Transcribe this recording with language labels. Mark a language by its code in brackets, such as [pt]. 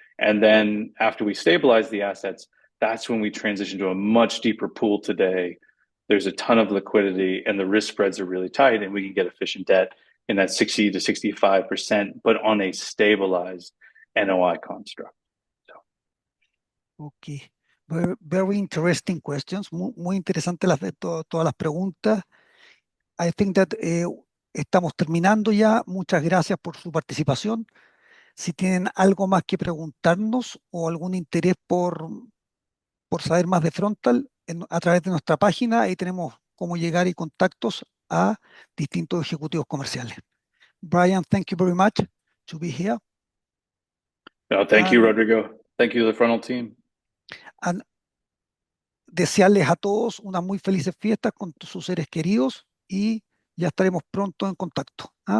[en] And then after we stabilize the assets, that's when we transition to a much deeper pool today. There's a ton of liquidity and the risk spreads are really tight, and we can get efficient debt in that 60 to 65%, but on a stabilized NOI construct. Ok, very interesting questions, [es] muy interesantes todas las preguntas. [en] I think that [es] estamos terminando ya. Muchas gracias por su participación. Si tienen algo más que preguntarnos o algún interés por saber más de Frontal, a través de nuestra página, ahí tenemos cómo llegar y contactos a distintos ejecutivos comerciales. [en] Brian, thank you very much to be here. No, thank you, Rodrigo. Thank you to the Frontal team. [es] And desearles a todos unas muy felices fiestas con sus seres queridos y ya estaremos pronto en contacto.